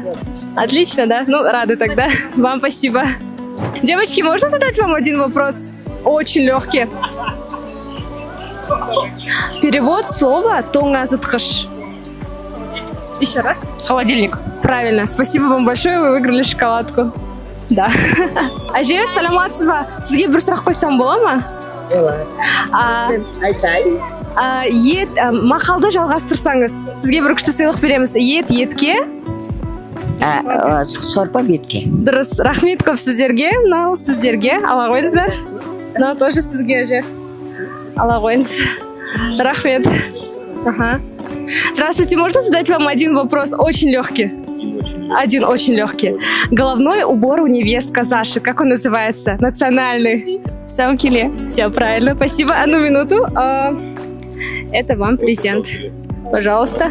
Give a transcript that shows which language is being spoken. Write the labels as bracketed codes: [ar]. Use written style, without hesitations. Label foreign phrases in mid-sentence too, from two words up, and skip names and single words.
[ru] Отлично, да? Ну, рады тогда. Вам спасибо. Девочки, можно задать вам один вопрос? Очень легкий. Перевод слова «тоңазытқыш». Еще раз. Холодильник. Правильно. Спасибо вам большое, вы выиграли шоколадку. [kk] Да. Әже, саламатсыз ба? Сізге бір сұрақ қойсам бола ма? Айтайын. Мақалды жалғастырсаңыз, сізге бір күшті сыйлық береміз. Етке? Сорпа бетке. Дұрыс, рахмет көп сіздерге. Мынау сіздерге. Ала қойыңыздар. Мынау тоже сізге әже. Ала қойыңыз. Рахмет. Ага. [ru] Здравствуйте, можно задать вам один вопрос очень легкий? Один очень легкий. Головной убор у невест казашек. Как он называется? Национальный. Саукиле. Все правильно. Спасибо. Одну минуту. Это вам презент. Пожалуйста.